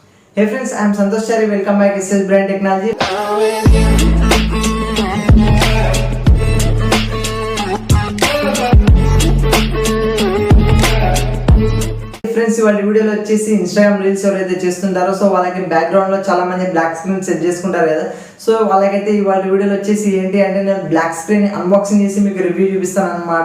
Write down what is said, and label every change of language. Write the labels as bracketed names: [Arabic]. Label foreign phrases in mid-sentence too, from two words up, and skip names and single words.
[English] Hey friends, I am Santhosh-Chary. Welcome back to SS Brand Technology. [Telugu] ఫ్రెండ్స్ ఇవాళ వీడియోలో వచ్చేసి [English] Instagram reels [Telugu] ఎవరైతే చేస్తుంటారో సో వాళ్ళకి బ్యాక్గ్రౌండ్లో చాలా మంది [English] black screen set [Telugu] చేసుకుంటారు కదా. సో వాళ్ళకైతే ఇవాళ వీడియోలో వచ్చేసి ఏంటి అంటే నేను [English] black screen unboxing [Telugu] చేసి మీకు రివ్యూ చూపిస్తాను అనమాట.